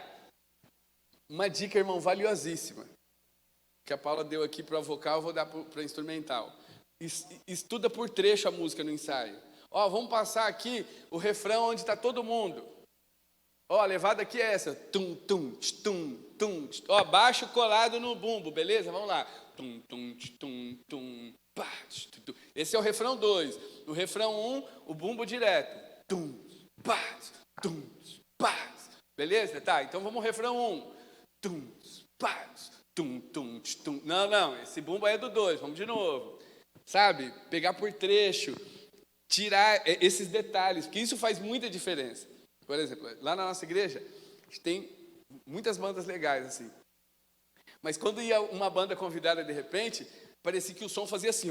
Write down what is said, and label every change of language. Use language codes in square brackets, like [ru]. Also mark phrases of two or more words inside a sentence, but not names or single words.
[pt] Uma dica, irmão, valiosíssima, que a Paula deu aqui para vocal, eu vou dar para instrumental. Estuda por trecho a música no ensaio. Vamos passar aqui o refrão onde está todo mundo. A levada aqui é essa. Tum, tum, tum, tum. Baixo colado no bumbo, beleza? Vamos lá. Tum, tum, tum, tum, pá, tum. Esse é o refrão 2. No refrão 1, o bumbo direto. Tum, pá, tum, pá. Beleza? Tá, então vamos ao refrão 1. Tum, paz, tum, tum, tum. Não, esse bumbo é do 2, vamos de novo. Sabe? Pegar por trecho, tirar esses detalhes, porque isso faz muita diferença. Por exemplo, lá na nossa igreja, a gente tem muitas bandas legais, assim. Mas quando ia uma banda convidada de repente, parecia que o som fazia assim, ó.